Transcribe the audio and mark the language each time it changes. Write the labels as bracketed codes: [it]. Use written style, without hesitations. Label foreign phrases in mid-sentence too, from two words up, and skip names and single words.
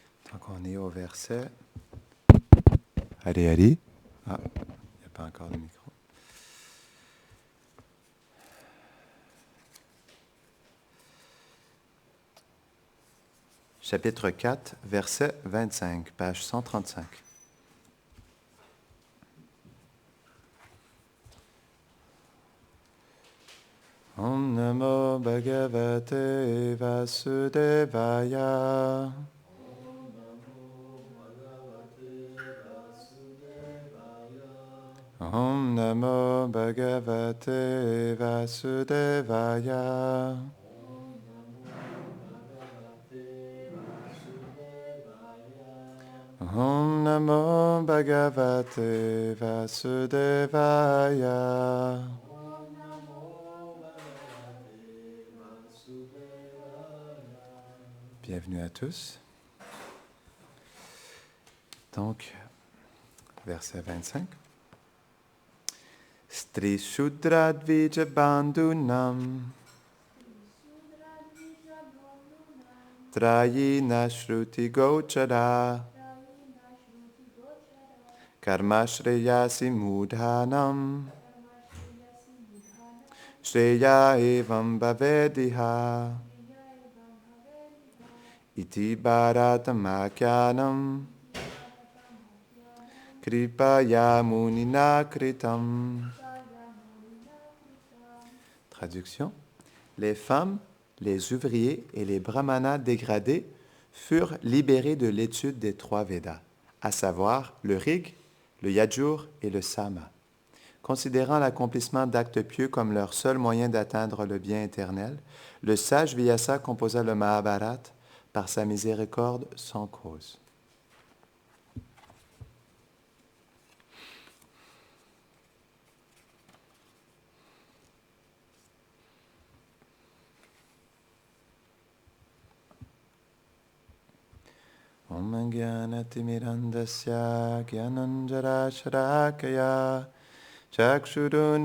[fr] Donc, on est au verset. Allez. Ah, il n'y a pas encore de micro. Chapitre 4, verset 25, page 135. [sa] Om Namo Bhagavate Vasudevaya. Om Namo Bhagavate Vasudevaya. Om Namo Bhagavate Vasudevaya. [fr] Bienvenue à tous. Donc, verset 25. [sa] Stri Shudra Dvija Bandhunam Trayina Shruti Gochara Karmashreyasi Mudhanam Shreya Evam Bhavediha Iti Bharatamakyanam Kripaya Munina Kritam. [fr] Traduction. Les femmes, les ouvriers et les brahmanas dégradés furent libérés de l'étude des trois Védas, à savoir le Rig, le Yajur et le Sama. Considérant l'accomplissement d'actes pieux comme leur seul moyen d'atteindre le bien éternel, le sage Vyasa composa le Mahabharata par sa miséricorde sans cause. [sa] Om Jnanatimirandasya Jnananjarasharakaya Chakshurun